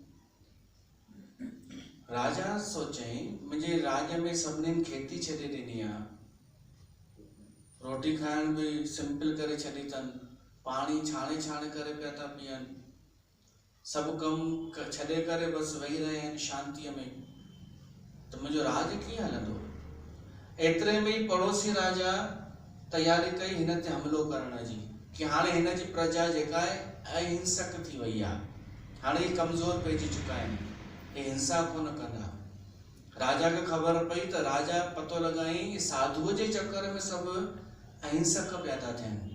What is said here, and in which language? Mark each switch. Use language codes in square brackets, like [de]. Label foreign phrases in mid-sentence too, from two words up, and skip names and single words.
[sd] राजा सोचईं मुंहिंजे राज में सभिनीनि खेती छॾे ॾिनी आहे, रोटी खाइण भी सिंपल करे छॾी अथनि, पाणी छाणे छाणे करे पिया था पीअनि, सभु कमु छॾे करे बसि वेही रहिया आहिनि शांतीअ में। त मुंहिंजो राज कीअं हलंदो? एतिरे में ई पड़ोसी राजा तयारी कई हिन ते हमिलो करण जी, कि हाणे हिन जी प्रजा जेका आहे अहिंसक थी वई आहे, हाणे ही कमज़ोर पइजी चुका आहिनि, हे हिंसा कोन कंदा। राजा खे ख़बर पई त राजा पतो लॻाई साधुअ जे चक्कर में सभु अहिंसक पिया था थियनि।